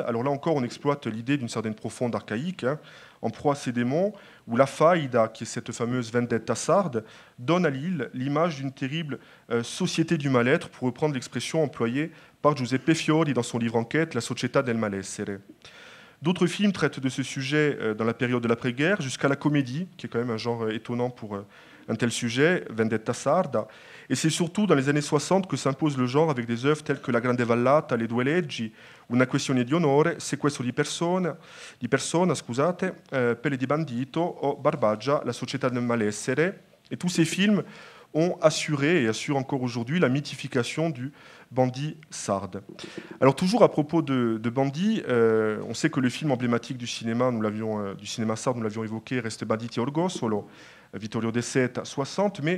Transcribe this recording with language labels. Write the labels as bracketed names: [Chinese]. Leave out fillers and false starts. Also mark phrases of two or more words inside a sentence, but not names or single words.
[French] Alors là encore, on exploite l'idée d'une Sardaigne profonde, archaïque, en proie à ses démons, où la faïda, qui est cette fameuse vendetta sarde, donne à l'île l'image d'une terrible société du mal-être, pour reprendre l'expression employée par Giuseppe Fiori dans son livre enquête La Società del Malessere. D'autres films traitent de ce sujet dans la période de l'après-guerre, jusqu'à la comédie, qui est quand même un genre étonnant pour un tel sujet, Vendetta Sarda. Et c'est surtout dans les années 60 que s'impose le genre avec des œuvres telles que La Grande Vallata, Les Due Leggi, Una questione di onore, Sequestro di persona, Pelle di bandito o Barbaggia, La Società del Malessere. Et tous ces films ont assuré et assurent encore aujourd'hui la mythification du bandit sarde. Alors toujours à propos de bandit, on sait que le film emblématique du cinéma sarde, nous l'avions évoqué, reste Banditi Orgosolo, Vittorio De Seta, 60, mais